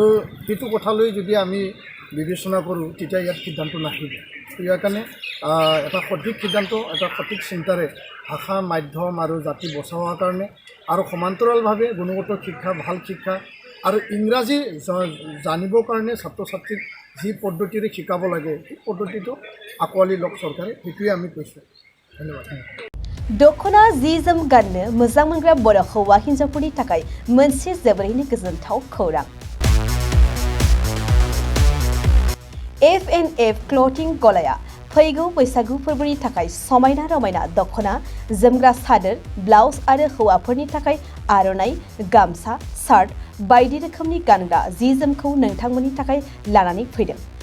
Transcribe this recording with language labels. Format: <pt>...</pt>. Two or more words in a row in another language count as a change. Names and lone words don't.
<as>সেইটো কথালৈ যদি আমি বিবেচনা কৰোঁ তেতিয়া ইয়াত সিদ্ধান্ত নাহিব ইয়াৰ কাৰণে এটা সঠিক সিদ্ধান্ত এটা সঠিক চিন্তাৰে ভাষা মাধ্যম আৰু জাতি বচাবৰ কাৰণে আৰু সমান্তৰালভাৱে গুণগত শিক্ষা ভাল শিক্ষা আৰু ইংৰাজী জানিবৰ কাৰণে ছাত্ৰ ছাত্ৰীক যি পদ্ধতিৰে শিকাব লাগে সেই পদ্ধতিটো আঁকোৱালি লওক চৰকাৰে সেইটোৱে আমি কৈছোঁ ধন্যবাদ</as> <brx>दखना जि जोम गाननो मोजां मोनग्रा बर' हौवा हिन्जावफोरनि थाखाय मोनसे जोबोरैनो गोजोनथाव खौरां F&F क्लथिं गलाया फैगौ बैसागु फोरबोनि थाखाय समायना रमायना दखना जोमग्रा सादोर ब्लाउज आरो हौवाफोरनि थाखाय आर'नाइ गामसा शार्ट बायदि रोखोमनि गानग्रा जि जोमखौ नोंथांमोननि थाखाय लानानै फैदों</brx>